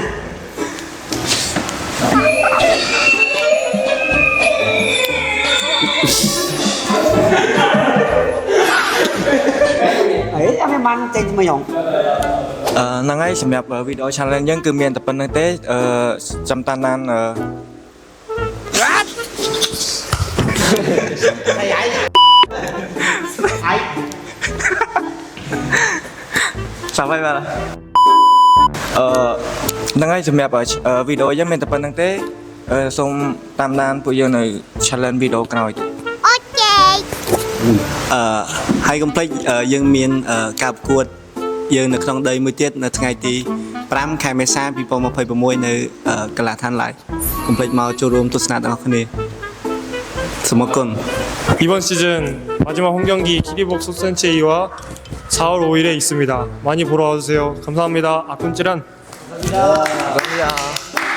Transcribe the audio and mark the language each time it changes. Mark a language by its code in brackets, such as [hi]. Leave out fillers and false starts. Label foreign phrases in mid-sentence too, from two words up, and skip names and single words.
[vi] ấy anh em ăn chơi mà nhộng [km] ហ្នឹងហើយសម្រាប់វីដេអូ challenge យើងគឺមានតែប៉ុណ្្នឹងទេចាំតាណានចាំហើយបាទហ្នឹងហើយសម្រាប់វីដេអូយើងមានតែប៉ុណ្្នឹងទេសូមតាមដានពួកយើងនៅ challenge វីដេអូក្រោយទៀត ហើយកុំភ្លេចយើងមានការប្រកួតយើងនៅក្នុងដីមួយទៀតនៅថ្ងៃទី5 ខែមេសា 2026 នៅកីឡដ្ឋានឡាយកុំភ្លេចមកចូលរួមទស្សនាទាំងអស់គ្នាសូមអរគុណ [ko] 이번 시즌 마지막 홈경기 키리복 소센체이와 4월 5일에 있습니다. 많이 보러 와주세요. 감사합니다. 아꿈찌란 감사합니다